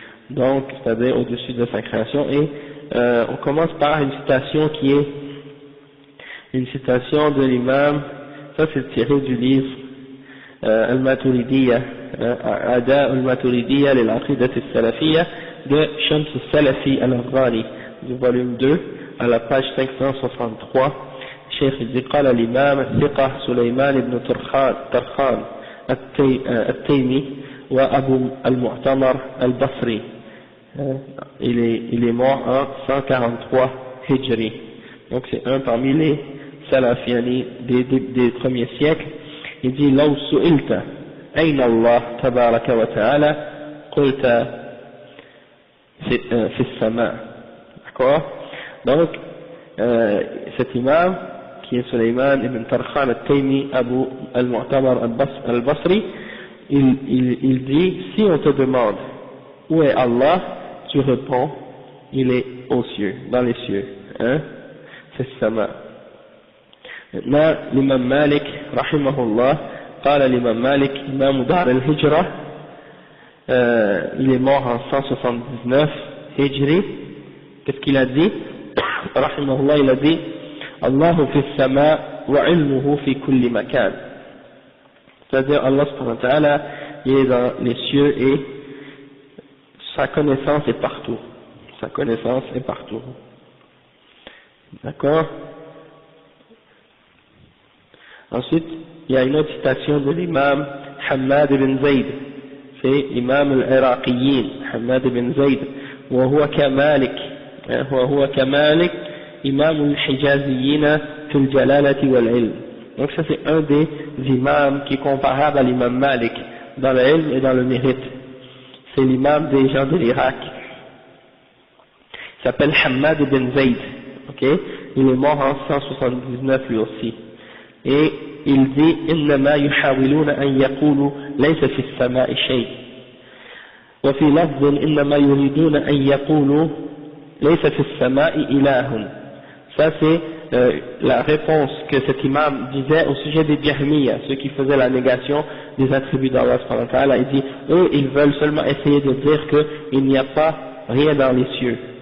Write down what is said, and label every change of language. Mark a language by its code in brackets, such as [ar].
[fr] Donc, c'est-à-dire au-dessus de sa création. Et on commence par une citation qui est une citation de l'imam, ça c'est tiré du livre Al-Maturidiyya, Ada al-Maturidiyya lil-Aqidat al-Salafiyya de Shams al-Salafi al-Afghani, du volume 2, à la page 563. Cheikh dit [ar] قال الإمام الثقة سليمان بن طرخان التيمي وأبو المعتمر البصري. [fr] Il est mort en 143 Hijri. Donc c'est un parmi les Salafiani des premiers siècles. Il dit [ar] لو سئلت أين الله تبارك وتعالى قلت في السماء. [fr] D'accord? Donc cet imam qui est Sulayman ibn Tarkhan al-Taymi Abu al-Mu'tamar al-Basri, il dit, si on te demande où est Allah, tu réponds, il est aux cieux, dans les cieux, hein, c'est sama. Maintenant, l'imam Malik, rahimahullah, قال l'imam Malik, imam Dar al-Hijra, il est mort en 179 Hijri. Qu'est-ce qu'il a dit? [ar] Rahimahullah, [fr] il a dit, [ar] Allahu fi sama wa ilmuhu fi kulli makan. [fr] C'est-à-dire, Allah subhanahu wa ta'ala, il est dans les cieux et sa connaissance est partout. Sa connaissance est partout. D'accord? Ensuite, il y a une autre citation de l'imam Hamad ibn Zayd. C'est imam al-Iraqiyin, Hamad ibn Zayd. [ar] وهو كمالك وهو كمالك إمام الحجازيين في الجلالة والعلم. [fr] Donc ça c'est un des imams qui est comparable à l'imam Malik dans le ilm et dans le mérite. C'est l'imam des gens de l'Irak. Il s'appelle Hamad ibn Zayd. Okay? Il est mort en 179 lui aussi. Et il dit [ar] إنما يحاولون أن يقولوا ليس في السماء شيء. وفي لفظ إنما يريدون أن يقولوا ليس في السماء إله. [fr] Ça c'est la réponse que cet imam disait au sujet des Jahmiya, ceux qui faisaient la négation des attributs d'Allah subhanahu wa ta'ala. Il dit, eux ils veulent seulement essayer de dire qu'il n'y a pas rien dans les cieux.